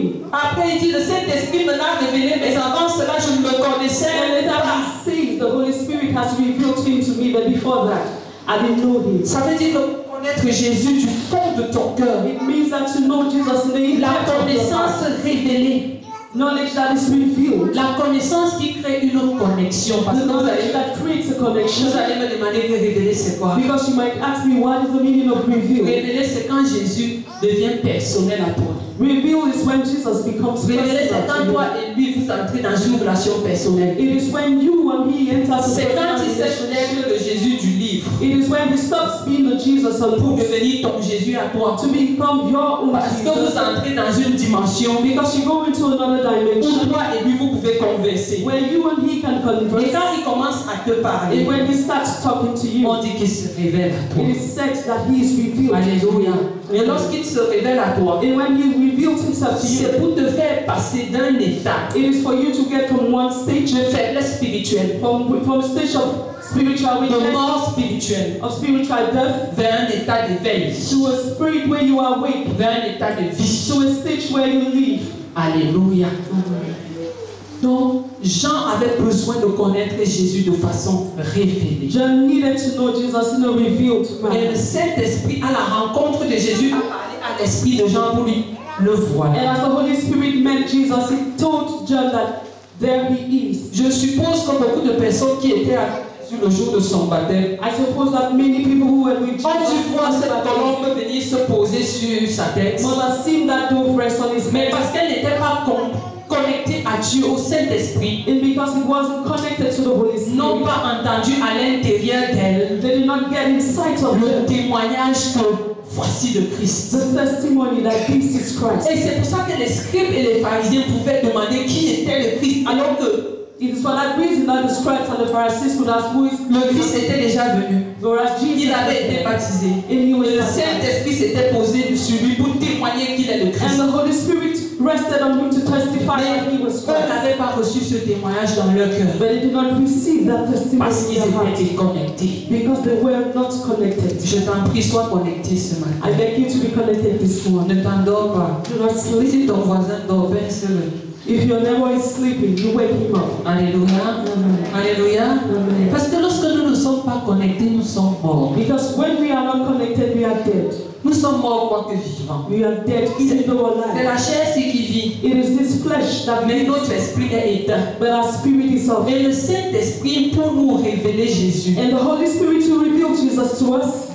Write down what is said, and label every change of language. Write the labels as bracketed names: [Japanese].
[French] Après, il dit: le Saint-Esprit me l'a révélé, mais avant cela, je ne le connaissais pas. [English] The Holy Spirit Spirit has revealed him to me, but before that, I didn't know him. [French] Ça veut dire que connaître Jésus du fond de ton cœur. [English] It means that to know Jesus' name. [French] La connaissance révélée. [English] Knowledge that is revealed. [French] La connaissance qui crée une connexion. Parce que vous allez me demander de révéler c'est quoi. [English] Because you might ask me what is the meaning of reveal. [French] Révéler c'est quand Jésus devient personnel à toi. [English] Reveal is when Jesus becomes personal. [French] Révéler c'est quand toi et lui vous entrez dans une relation personnelle. [English] It is when you and he enters. [French] C'est quand il s'éloigne de Jésus du livre. [English] It is when he stops being the Jesus [French] pour devenir ton Jésus à toi. [English] To become your own. [French] Parce que vous entrez dans une dimension. [English] Because you go into another dimension. [French] Où toi et lui vous pouvez converser. [English] Where you and he can converse. [French] Et quand il commence à te parler. [English] And when he starts talking to you. [French] On dit qu'il se révèle à toi. [English] It is said that he is revealed. [French] Alléluia. Et lorsqu'il se révèle à toi. [English] And when he reveals himself to you. [French] C'est pour te faire passer d'un état. [English] It is for you to get from one stage [French] de faiblesse spirituelle. [English] From a stage of spiritual weakness. [French] De mort spirituelle. [English] Of spiritual death. [French] Vers un état d'éveil. [English] To a spirit where you are awake. [French] Vers un état de vie. [English] To a stage where you live. [French] Alléluia. Donc, Jean avait besoin de connaître Jésus de façon révélée. [English] John needed to know Jesus in a revealed manner. [French] Et le Saint-Esprit, à la rencontre de Jésus, a parlé à l'esprit de Jean pour lui le voir. [English] And as the Holy Spirit met Jesus, he told John that there he is. [French] Je suppose que beaucoup de personnes qui étaient à Jésus le jour de son baptême, [English] I suppose that many people who were with Jesus [French] ont dû voir cette colombe venir se poser sur sa tête. [English] must have seen that dove rest on his [French] Mais [English] head. [French] parce qu'elle n'était pas connectée à Dieu, au Saint-Esprit, [English] And because it wasn't connected to the Holy Spirit, [French] n'ont pas entendu à l'intérieur d'elle [English] they did not get insight of [French] le [English] the [French] témoignage que voici le Christ. [English] testimony that this is Christ. [French] Et c'est pour ça que les scribes et les pharisiens pouvaient demander qui était le Christ, alors que [English] it is for that reason that the scribes and the Pharisees could ask who is [French] le Christ était déjà venu. [English] Whereas Jesus, [French] il avait été baptisé. [English] And he was [French] le Saint-Esprit s'était posé sur lui pour témoigner qu'il est le Christ. [English] And the Holy Spirit rested on him to testify that he was Christ. Christ. [French] Eux n'avaient pas reçu ce témoignage dans leur cœur. [English] But they did not receive that testimony [French] parce qu'ils étaient déconnectés. [English] Because they were not connected. [French] Je t'en prie, sois connecté ce matin. [English] I beg you to be connected this morning. [French] Ne t'endors pas. [English] Do not sleep. [French] Si ton voisin dort, baisse-le. [English] If your neighbor is sleeping, you wake him up. [French] Alléluia. Alléluia. Parce que lorsque nous ne sommes pas connectés, nous sommes morts. [English] Because when we are not connected, we are dead. [French] Nous sommes morts quoique vivants. [English] We are dead even though alive. [French] C'est la chair qui vit. [English] It is this flesh that [French] mais notre esprit est éteint. [English] But our spirit is off. [French] Et le Saint-Esprit pour nous révéler Jésus. [English] And the Holy Spirit to reveal Jesus to us.